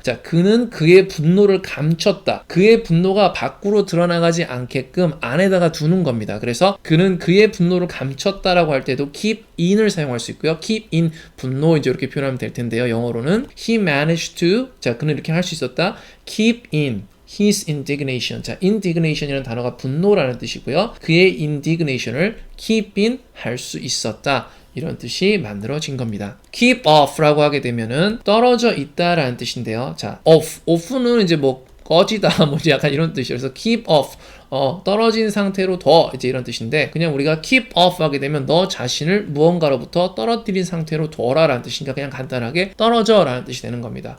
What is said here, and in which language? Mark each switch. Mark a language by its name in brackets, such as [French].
[Korean] 자 그는 그의 분노를 감췄다. 그의 분노가 밖으로 드러나가지 않게끔 안에다가 두는 겁니다. 그래서 그는 그의 분노를 감췄다라고 할 때도 keep in을 사용할 수 있고요. keep in 분노 이제 이렇게 표현하면 될 텐데요. 영어로는 [English] he managed to [Korean] 자 그는 이렇게 할 수 있었다. [English] keep in his indignation. [Korean] 자, indignation이라는 단어가 분노라는 뜻이고요. 그의 indignation을 keep in 할 수 있었다. 이런 뜻이 만들어진 겁니다. keep off라고 하게 되면은 떨어져 있다라는 뜻인데요. 자, off는 이제 뭐 꺼지다 뭐 약간 이런 뜻이에요. 그래서 keep off 떨어진 상태로 둬 이제 이런 뜻인데 그냥 우리가 keep off 하게 되면 너 자신을 무언가로부터 떨어뜨린 상태로 둬라 라는 뜻이니까 그냥 간단하게 떨어져 라는 뜻이 되는 겁니다.